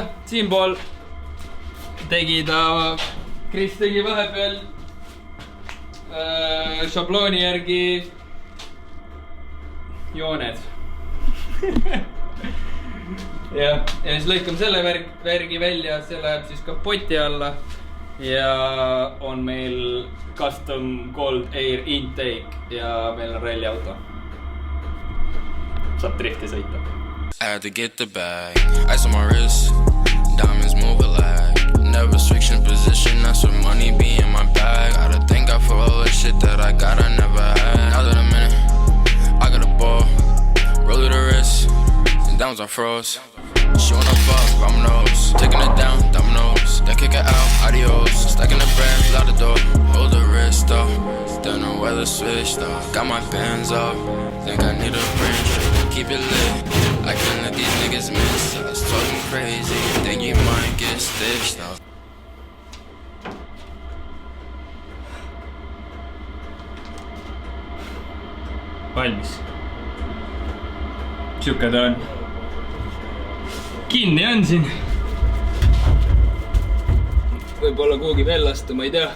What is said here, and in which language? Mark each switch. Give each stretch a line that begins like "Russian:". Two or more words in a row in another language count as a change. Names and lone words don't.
Estonian: Siinpool tegi ta, Kris tegi vahepeal šablooni järgi jooned. Ja siis lõikame selle värgi välja, see läheb siis kapoti alla ja on meil
English: custom cold air intake
Estonian: ja meil on ralliauto. Saab drifti sõita.
English: I had to get the bag, ice on my wrist, diamonds move like never switching position, that's what money be in my bag. Gotta thank God for all the shit that I got, I never had. Now that I'm in it, I got a ball, roll it the wrist, and downs are froze. She wanna fuck, dominoes, taking it down, dominoes. Then kick it out, adios. Stacking the bread, out the door. Hold the wrist though, don't know where the switch though. Got my bands up, think I need a bridge. Keep it lit, I can't let these niggas miss us. Talking crazy, think you might get stitched though.
Estonian: Valmis. Siuke ta on. Kinni on siin. Võib-olla kuhugi veel lasta, ma ei tea.